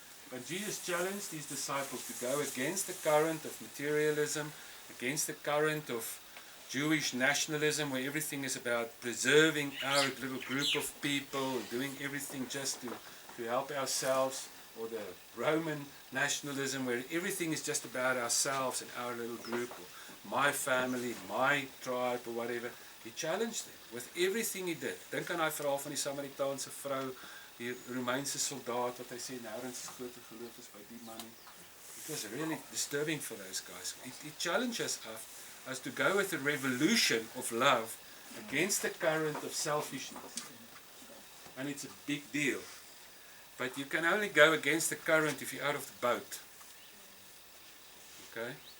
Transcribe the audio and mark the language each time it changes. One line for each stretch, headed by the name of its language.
English: But Jesus challenged his disciples to go against the current of materialism, against the current of Jewish nationalism, where everything is about preserving our little group of people, doing everything just to help ourselves, or the Roman nationalism, where everything is just about ourselves and our little group, or my family, my tribe, or whatever. He challenged them with everything he did.
Afrikaans: Dink aan die verhaal van die Samaritaanse vrou, die Romeinse soldaat, wat hy sê, nou is grote geloof is by die man nie.
English: It was really disturbing for those guys. He challenges us to go with a revolution of love against the current of selfishness. And it's a big deal. But you can only go against the current if you're out of the boat. Okay?